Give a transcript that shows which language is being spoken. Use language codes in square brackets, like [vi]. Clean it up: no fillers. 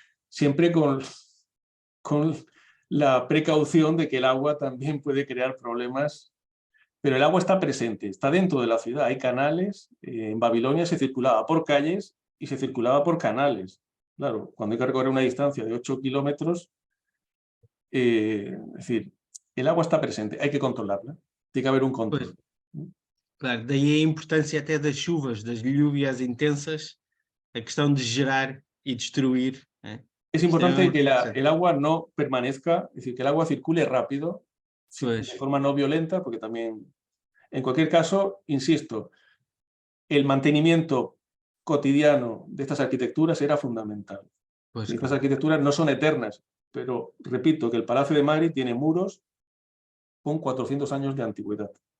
[es] Siempre con la precaución de que el agua también puede crear problemas, pero el agua está presente, está dentro de la ciudad. Hay canales, en Babilonia se circulaba por calles y se circulaba por canales. Claro, cuando hay que recorrer una distancia de 8 kilómetros, es decir, el agua está presente, hay que controlarla, tiene que haber un control. [pt] Claro, daí a importância até das chuvas, das [es] lluvias intensas, [pt] a questão de gerar y destruir. [es] Es importante que el agua no permanezca, es decir, que el agua circule rápido, de forma no violenta, porque también, en cualquier caso, insisto, el mantenimiento cotidiano de estas arquitecturas era fundamental. Estas arquitecturas no son eternas, pero repito que el Palacio de Madrid tiene muros con 400 años de antigüedad.